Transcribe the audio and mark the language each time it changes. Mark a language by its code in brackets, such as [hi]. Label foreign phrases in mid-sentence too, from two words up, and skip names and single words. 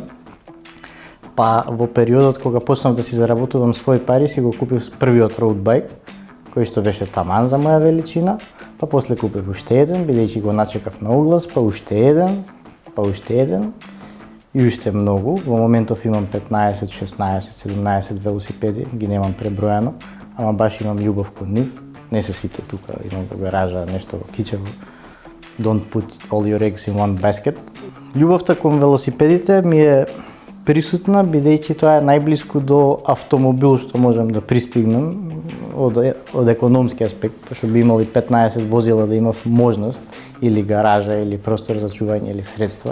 [mk] Па во периодот кога почнав да си заработувам своји пари, си го купив првиот роудбајк, кој што беше таман за моја величина, па после купив уште еден, бидејќи го начекав на оглас, па уште еден и уште многу. Во моментов имам 15, 16, 17 велосипеди, ги немам пребројано, ама баш имам љубов кон нив. Не се сите тука, имам во гаража нешто во кичево. [en] Don't put all your eggs in one basket. [mk] Љубовта кон велосипедите ми е присутна, бидејќи тоа е најблиску до автомобил што можам да пристигнем од економски аспект, што би имали 15 возила да имав можност, или гаража, или простор за чување, или средства.